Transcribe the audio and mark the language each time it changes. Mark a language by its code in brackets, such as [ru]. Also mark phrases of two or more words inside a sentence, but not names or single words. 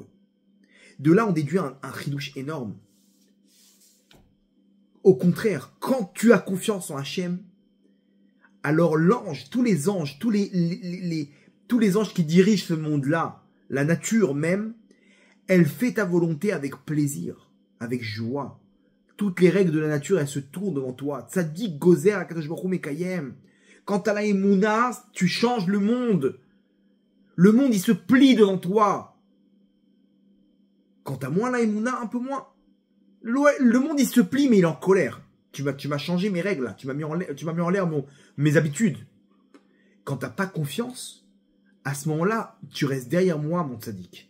[fr] De là, on déduit un chidouche énorme. Au contraire, quand tu as confiance en Hachem, alors l'ange, tous les anges, tous les anges qui dirigent ce monde-là, la nature même, elle fait ta volonté avec plaisir, avec joie. toutes les règles de la nature, elles se tournent devant toi. [he] צדיק גוזר הקדוש ברוך הוא מקיים. [fr] Quand t'as la émouna, tu changes le monde. Le monde, il se plie devant toi. Quand t'as moins la émouna, un peu moins. Le monde, il se plie, mais il est en colère. Tu m'as changé mes règles, là. Tu m'as mis en l'air mes habitudes. Quand t'as pas confiance, à ce moment-là, tu restes derrière moi, mon tzaddik.